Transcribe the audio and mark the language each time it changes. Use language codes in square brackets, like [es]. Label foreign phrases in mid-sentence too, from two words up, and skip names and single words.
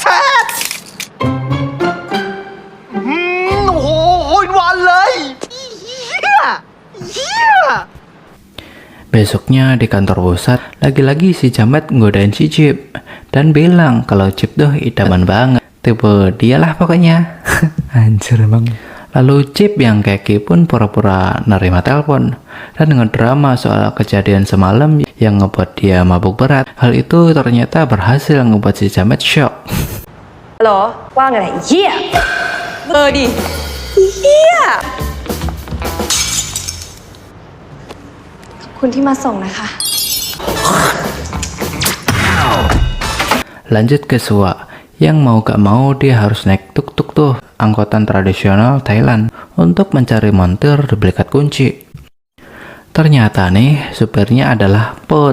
[id] Besoknya di kantor pusat, lagi-lagi si Jamet ngodain si Chip dan bilang kalau Chip tuh idaman banget. Tipe dialah pokoknya. Anjir emang. Lalu Chip yang keki pun pura-pura nerima telepon dan ngedrama soal kejadian semalam yang ngebuat dia mabuk berat. Hal itu ternyata berhasil ngebuat si Jamet shock. [th] ฮัลโหลว่าไงเหี้ยดิเหี้ยขอบคุณที่มาส่งนะคะ [id] Lanjut ke Sua, yang mau gak mau dia harus naik tuk-tuk tuh, angkutan tradisional Thailand, untuk mencari montir duplikat kunci. Ternyata nih, supirnya adalah Put.